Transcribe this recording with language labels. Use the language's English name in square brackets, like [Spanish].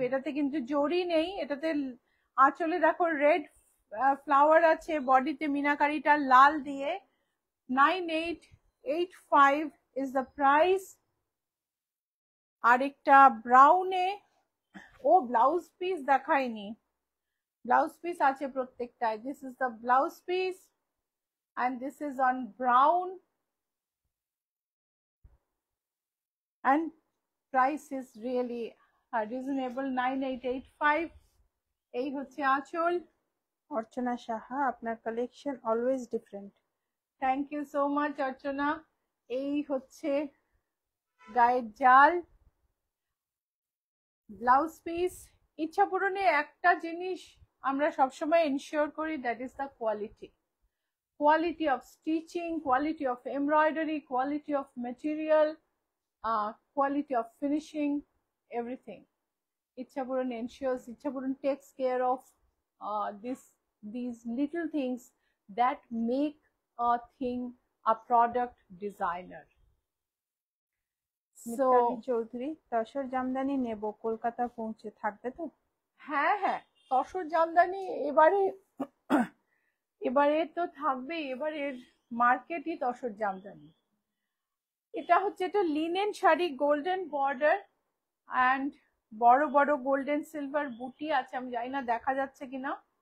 [Bangla] এটাতে কিন্তু জরি নেই, এটাতে আঁচলে দেখো রেড ফ্লাওয়ার আছে, বডিতে মিনাকারিটা লাল দিয়ে। [English] 9885 is the price. [Bangla] আরেকটা ব্রাউনে, ও ব্লাউজ পিস দেখায়নি, ব্লাউজ পিস আছে প্রত্যেকটায়। [English] This is the blouse piece, and this is on brown, and price is really reasonable, 9885. [Bangla] এই হচ্ছে আঁচল। অর্চনা সাহা, আপনার collection [English] Always different. Thank you so much [Bangla] অর্চনা। এই হচ্ছে গায়ের জাল, ব্লাউজ পিস। ইচ্ছা পূরণে একটা জিনিস আমরা সবসময় এনশিওর করি, [English] That is the quality. Quality of stitching, quality of embroidery, quality of material, quality of finishing, everything. Ichhapuran ensures, Ichhapuran takes care of these little things that make a thing a product designer. [Bangla] Mitali Chowdhury, tussar Jamdani নেব, কলকাতা পৌঁছে থাকবে তো? হ্যাঁ হ্যাঁ, তসর জামদানি এবারে এবারে তো থাকবে, এবারের মার্কেটই তসর জামদানি। এটা হচ্ছে, এটা linen sari, golden border and বড় বড় গোল্ডেন সিলভার বুটি আছে, আমি জানি না দেখা যাচ্ছে কিনা।